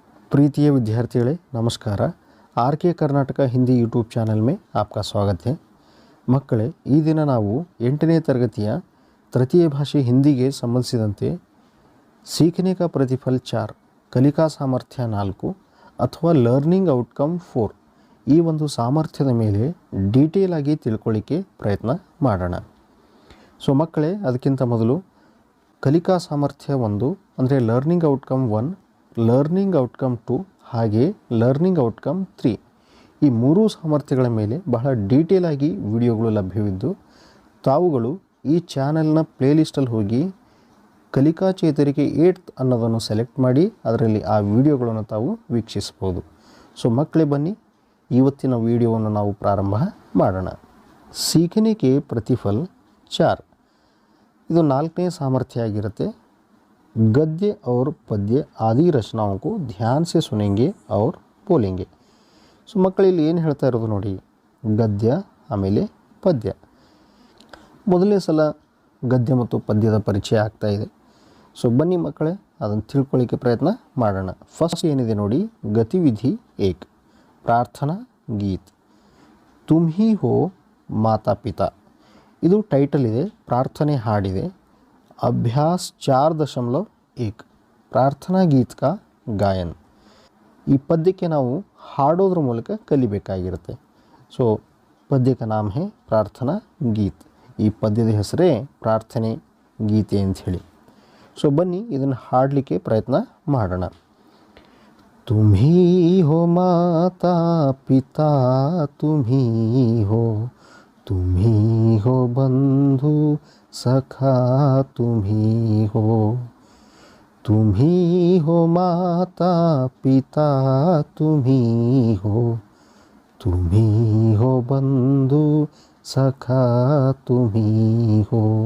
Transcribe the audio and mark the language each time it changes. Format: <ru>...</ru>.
<hi>प्रीतिय विद्यार्थियों नमस्कार। आर के कर्नाटक हिंदी यूट्यूब चैनल में आपका स्वागत है।</hi> <kn>मಕ್ಕಳೇ ಈ ದಿನ ನಾವು 8ನೇ ತರಗತಿಯ ತೃತೀಯ ಭಾಷೆ ಹಿಂದಿಗೆ ಸಂಬಂಧಿಸಿದಂತೆ</kn> <hi>सीखने का प्रतिफल</hi> <kn>4 ಕಲಿಕಾ ಸಾಮರ್ಥ್ಯ 4 ಅಥವಾ ಲರ್ನಿಂಗ್ ಔಟ್ಕಮ್ 4 ಈ ಒಂದು ಸಾಮರ್ಥ್ಯದ ಮೇಲೆ ಡೀಟೇಲ್ ಆಗಿ ತಿಳ್ಕೊಳ್ಳಿಕ್ಕೆ ಪ್ರಯತ್ನ ಮಾಡೋಣ। ಸೊ ಮಕ್ಕಳೇ, ಅದಕ್ಕಿಂತ ಮೊದಲು ಕಲಿಕಾ ಸಾಮರ್ಥ್ಯ 1 ಅಂದರೆ ಲರ್ನಿಂಗ್ ಔಟ್ಕಮ್ 1, ಲರ್ನಿಂಗ್ ಔಟ್ಕಮ್ 2 ಹಾಗೆ ಲರ್ನಿಂಗ್ ಔಟ್ಕಮ್ 3 ಈ ಮೂರು ಸಾಮರ್ಥ್ಯಗಳ ಮೇಲೆ ಬಹಳ ಡೀಟೇಲ್ ಆಗಿ ವಿಡಿಯೋಗಳು ಲಭ್ಯವಿದ್ದು, ತಾವುಗಳು ಈ ಚಾನೆಲ್ನ ಪ್ಲೇಲಿಸ್ಟಲ್ಲಿ ಹೋಗಿ ಕಲಿಕಾ ಚೇತರಿಕೆ 8th ಅನ್ನೋದನ್ನು ಸೆಲೆಕ್ಟ್ ಮಾಡಿ ಅದರಲ್ಲಿ ಆ ವಿಡಿಯೋಗಳನ್ನು ತಾವು ವೀಕ್ಷಿಸಬಹುದು। ಸೊ ಮಕ್ಕಳೇ, ಬನ್ನಿ ಇವತ್ತಿನ ವಿಡಿಯೋವನ್ನು ನಾವು ಪ್ರಾರಂಭ ಮಾಡೋಣ।</kn> <hi>सीखने के प्रतिफल</hi> <kn>4 ಇದು 4ನೇ ಸಾಮರ್ಥ್ಯ ಆಗಿರುತ್ತೆ।</kn> <hi>गद्य और पद्य आदि रचनाओं को ध्यान से सुनेंगे और बोलेंगे।</hi> <kn>ಸೊ ಮಕ್ಕಳಲ್ಲಿ ಏನು ಹೇಳ್ತಾ ಇರೋದು ನೋಡಿ, ಗದ್ಯ ಆಮೇಲೆ ಪದ್ಯ। ಮೊದಲನೇ ಸಲ ಗದ್ಯ ಮತ್ತು ಪದ್ಯದ ಪರಿಚಯ ಆಗ್ತಾ ಇದೆ। ಸೊ ಬನ್ನಿ ಮಕ್ಕಳೇ, ಅದನ್ನು ತಿಳ್ಕೊಳ್ಳಿಕ್ಕೆ ಪ್ರಯತ್ನ ಮಾಡೋಣ। ಫಸ್ಟ್ ಏನಿದೆ ನೋಡಿ, ಗತಿವಿಧಿ 1 ಪ್ರಾರ್ಥನಾ ಗೀತ್ ತುಮ್ ಹಿ ಹೋ ಮಾತಾ ಪಿತಾ, ಇದು ಟೈಟಲ್ ಇದೆ, ಪ್ರಾರ್ಥನೆ ಹಾಡಿದೆ। ಅಭ್ಯಾಸ್ 4.1</kn> <hi>ಪ್ರಾರ್ಥನಾ ಗೀತ್ ಕಾ ಗಾಯನ್,</hi> <kn>ಈ ಪದ್ಯಕ್ಕೆ ನಾವು ಹಾಡೋದ್ರ ಮೂಲಕ ಕಲಿಬೇಕಾಗಿರುತ್ತೆ। ಸೊ</kn> <hi>ಪದ್ಯ ಕಾ ನಾಮ ಹೇ ಪ್ರಾರ್ಥನಾ ಗೀತ್,</hi> <kn>ಈ ಪದ್ಯದ ಹೆಸರೇ ಪ್ರಾರ್ಥನೆ ಗೀತೆ ಅಂತ ಹೇಳಿ। ಸೊ ಬನ್ನಿ ಇದನ್ನು ಹಾಡಲಿಕ್ಕೆ ಪ್ರಯತ್ನ ಮಾಡೋಣ।</kn> <hi>ತುಮ್ ಹಿ ಹೋ ಮಾತಾ ಪಿತಾ ತುಮ್ ಹಿ ಹೋ, तुम ही हो बंधु सखा तुम ही हो, तुम ही हो माता पिता तुम ही हो, तुम ही हो बंधु सखा तुम ही हो,</hi>